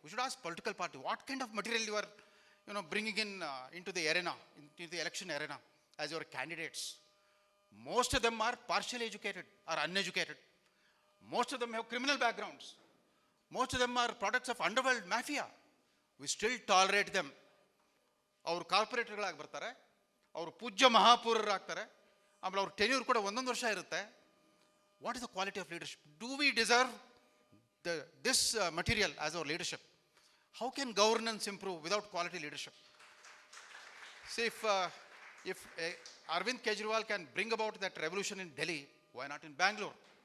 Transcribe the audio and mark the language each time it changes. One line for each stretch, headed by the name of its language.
English: We should ask political party, what kind of material you are bringing in into the arena, into the election arena as your candidates. Most of them are partially educated or uneducated. Most of them have criminal backgrounds. Most of them are products of underworld mafia. We still tolerate them.
Kannada: ಅವರು ಕಾರ್ಪೊರೇಟರ್ಗಳಾಗಿ ಬರ್ತಾರೆ, ಅವರು ಪೂಜ್ಯ ಮಹಾಪೌರರಾಗ್ತಾರೆ, ಆಮೇಲೆ ಅವ್ರ tenure ಕೂಡ 1 ವರ್ಷ ಇರುತ್ತೆ.
English: What is the quality of leadership? Do we deserve this material as our leadership? How can governance improve without quality leadership? See, if Arvind Kejriwal can bring about that revolution in Delhi, why not in Bangalore?